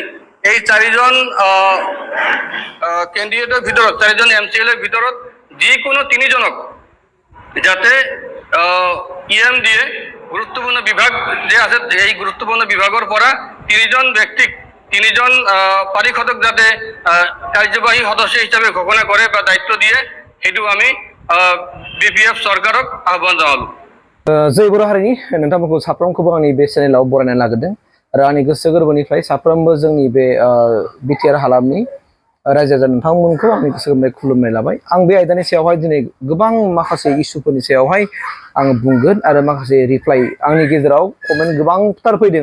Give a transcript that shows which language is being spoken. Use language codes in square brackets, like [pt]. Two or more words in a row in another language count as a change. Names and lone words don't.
[as] এই 4জন কেণ্ডিডেটৰ ভিতৰত 4জন MCLA ৰ ভিতৰত যিকোনো 3জনক যাতে EM দিয়ে, গুৰুত্বপূৰ্ণ বিভাগ যে আছে এই গুৰুত্বপূৰ্ণ বিভাগৰ পৰা 3জন ব্যক্তিক 3জন পাৰিষদক যাতে কাৰ্যবাহী সদস্য হিচাপে ঘোষণা কৰে বা দায়িত্ব দিয়ে, সেইটো আমি BPF চৰকাৰক আহ্বান জনালোঁ। [brx] जय बर' हारिनि नोंथांमोनखौ साफ्रोमखौबो आंनि बे चेनेलाव बरायनानै लाग्रोदों आरो आंनि गोसो गोरबोनिफ्राय साफ्रोमबो जोंनि बे BTR हालामनि रायजो राजा नोंथांमोनखौ आंनि गोसो गोरबोनिफ्राय खुलुमनाय लाबाय। आं बे आयदानि सायावहाय दिनै गोबां माखासे इस्युफोरनि सायावहाय आं बुंगोन आरो माखासे रिप्लाइ आंनि गेजेराव कमेन्ट गोबांथार फैदों।